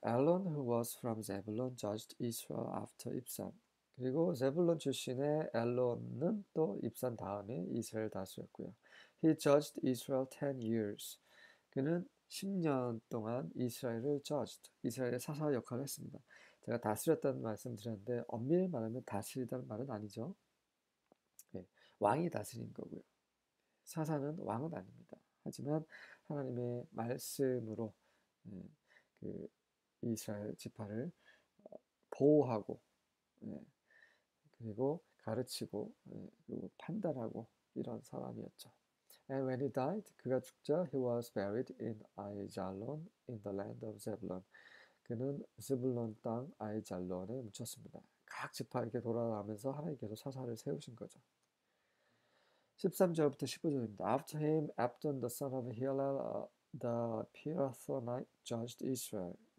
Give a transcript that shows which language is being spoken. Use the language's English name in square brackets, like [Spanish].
[English] Elon, who was from Zebulun, judged Israel after Ibzan. [Korean] 그리고 제불론 출신의 엘론은 또 입산 다음에 이스라엘 다스렸고요. [English] He judged Israel 10 years. [Korean] 그는 10년 동안 이스라엘을 judged, 이스라엘의 사사 역할을 했습니다. 제가 다스렸다는 말씀 드렸는데 엄밀히 말하면 다스리다는 말은 아니죠. 네, 왕이 다스린 거고요. 사사는 왕은 아닙니다. 하지만 하나님의 말씀으로 그 이스라엘 지파를 보호하고 그리고 가르치고 그리고 판단하고 이런 사람이었죠. [English] And when he died, [Korean] 그가 죽자 [English] he was buried in 아이잘론 in the land of Zebulun. [Korean] 그는 스불론 땅 아이잘론에 묻혔습니다. 각 지파에게 돌아가면서 하나님께서 사사를 세우신 거죠. 13절부터 15절입니다. [English] After him, Abdon the son of Hillel, the Pirathonite, judged Israel.